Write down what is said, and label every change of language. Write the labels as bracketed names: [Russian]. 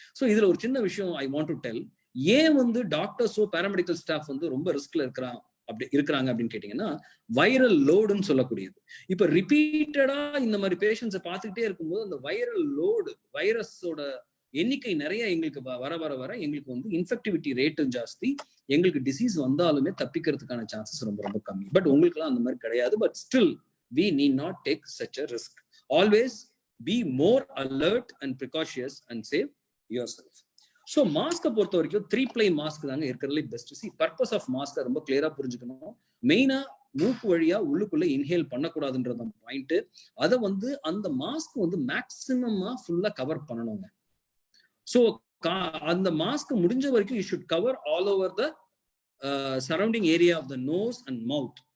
[Tamil] So இதுல ஒரு சின்ன விஷயம் [English] I want to tell. [Tamil] ஏன் வந்து டாக்டர்ஸோ பேராமெடிக்கல் ஸ்டாஃப் வந்து ரொம்ப ரிஸ்க்ல இருக்கிறாங்க அப்படின்னு கேட்டீங்கன்னா, வைரல் லோடுன்னு சொல்லக்கூடியது. இப்ப ரிப்பீட்டடா இந்த மாதிரி பேஷண்ட்ஸை பார்த்துக்கிட்டே இருக்கும்போது அந்த வைரல் லோடு, வைரஸோட எண்ணிக்கை நிறைய எங்களுக்கு வர வர வர எங்களுக்கு வந்து இன்ஃபெக்டிவிட்டி ரேட்டும் ஜாஸ்தி. எங்களுக்கு டிசீஸ் வந்தாலுமே தப்பிக்கிறதுக்கான சான்சஸ் ரொம்ப ரொம்ப கம்மி. பட் உங்களுக்குலாம் அந்த மாதிரி கிடையாது. But still [English] we need not take such a risk. Always be more alert and precautious and save yourself. [Tamil] So மாஸ்கை பொறுத்த வரைக்கும் 3-ply மாஸ்க் தாங்க இருக்கிறதுல பெஸ்ட். [English] see purpose of [Tamil] மாஸ்கை ரொம்ப கிளியரா புரிஞ்சுக்கணும். மெயினா மூக்கு வழியா உள்ளுக்குள்ள இன்ஹேல் பண்ணக்கூடாதுன்றது பாயிண்ட். அதை வந்து அந்த மாஸ்க் வந்து மேக்சிமமா ஃபுல்லா கவர் பண்ணணுங்க. [English] so [Tamil] அந்த மாஸ்க் முடிஞ்ச வரைக்கும் [English] You should cover all over the surrounding area of the nose and mouth.